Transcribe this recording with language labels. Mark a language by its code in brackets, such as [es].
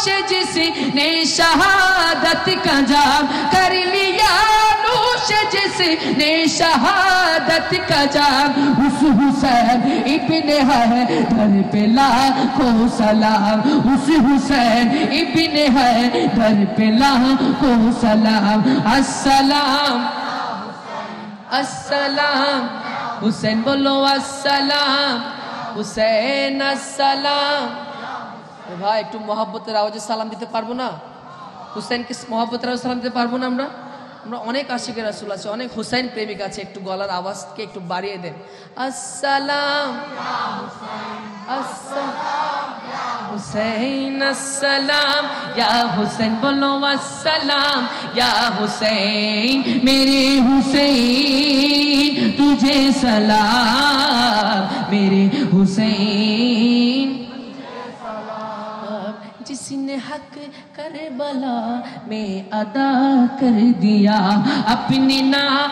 [hi] जिसने शहादत का जाम, कर लिया नूश जिसने शहादत का जाम, उस हुसैन इब्ने हैदर पे लाखों सलाम, उस हुसैन इब्ने हैदर पे लाखों सलाम, अस्सलाम अस्सलाम हुसैन, बोलो अस्सलाम हुसैन, अस्सलाम। [bn] ভাই একটু মোহাব্বতের আওয়াজে সালাম দিতে পারবো না? হুসাইনকে মোহাব্বতের আওয়াজে সালাম দিতে পারবো না? আমরা অনেক আশিকের রাসূল আছে, অনেক হুসাইন প্রেমিক আছে, একটু গলার আওয়াজকে একটু বাড়িয়ে দেন। আসসালাম হুসাইন, আসসালাম ইয়া হুসাইন, বলো আসসালাম ইয়া হুসাইন, [hi] মেরে হুসাইন তুঝে সালাম, মেরে হুসাইন, जिसने हक करबला में अदा कर दिया, अपनी ना